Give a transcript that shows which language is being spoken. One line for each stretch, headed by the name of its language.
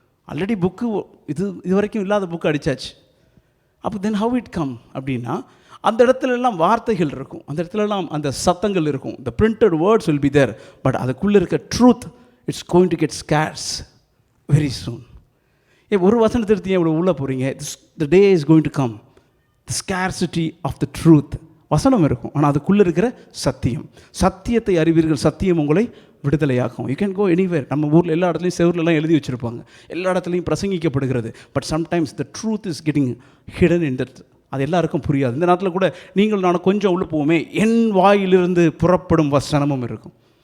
Tamil: Already book இது வரைக்கும் இல்லாத புக்கு அடித்தாச்சு. அப்போ
English: then how it come
Tamil: அப்படின்னா, அந்த இடத்துலலாம் வார்த்தைகள் இருக்கும், அந்த இடத்துலலாம் அந்த சத்தங்கள் இருக்கும்.
English: the printed words will be there, but
Tamil: அதுக்குள்ளே இருக்க
English: Truth it's going to get scarce very soon.
Tamil: ஒரு வசனத்தை எடுத்து எவ்வளோ உள்ளே போகிறீங்க?
English: the day is going to come, the scarcity of the truth.
Tamil: வசனம் இருக்கும், ஆனால் அதுக்குள்ளே இருக்கிற சத்தியத்தை அறிவீர்கள், சத்தியம் உங்களை விடுதலையாக்கும்.
English: You can go anywhere.
Tamil: நம்ம ஊரில் எல்லா இடத்துலையும் செவர்லலாம் எழுதி வச்சுருப்பாங்க, எல்லா இடத்துலையும் பிரசங்கிக்கப்படுகிறது.
English: But sometimes the truth is getting hidden in that.
Tamil: அது எல்லாருக்கும் புரியாது. இந்த நேரத்தில் கூட நீங்கள் நான் கொஞ்சம் உள்ளே போவோமே, என் வாயிலிருந்து புறப்படும் வசனமும் இருக்கும்.